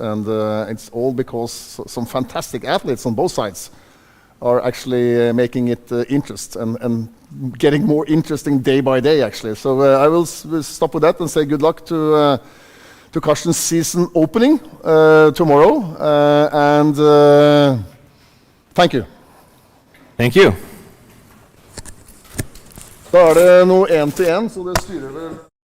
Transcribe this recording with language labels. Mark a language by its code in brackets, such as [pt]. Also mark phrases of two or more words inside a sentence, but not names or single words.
[en] And it's all because some fantastic athletes on both sides are actually making it interest and getting more interesting day by day, actually. So I will stop with that and say good luck to Karsten's season opening tomorrow, and thank you. Thank you. [no] Da er det noe 1-til-1, så det styrer vel